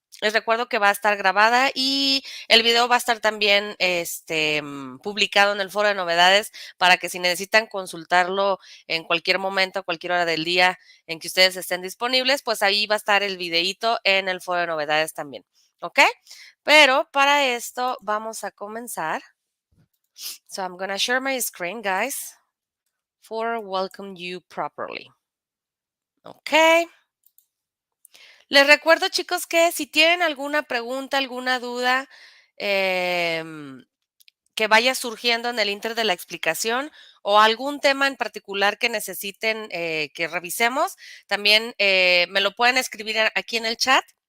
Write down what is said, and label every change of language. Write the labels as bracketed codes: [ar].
[es] Les recuerdo que va a estar grabada y el video va a estar también publicado en el foro de novedades para que si necesitan consultarlo en cualquier momento, cualquier hora del día en que ustedes estén disponibles, pues ahí va a estar el videíto en el foro de novedades también. ¿Ok? Pero para esto vamos a comenzar. [en] So I'm going to share my screen, guys, for welcome you properly. [es] Ok. Les recuerdo, chicos, que si tienen alguna pregunta, alguna duda que vaya surgiendo en el inter de la explicación o algún tema en particular que necesiten que revisemos, también me lo pueden escribir aquí en el chat.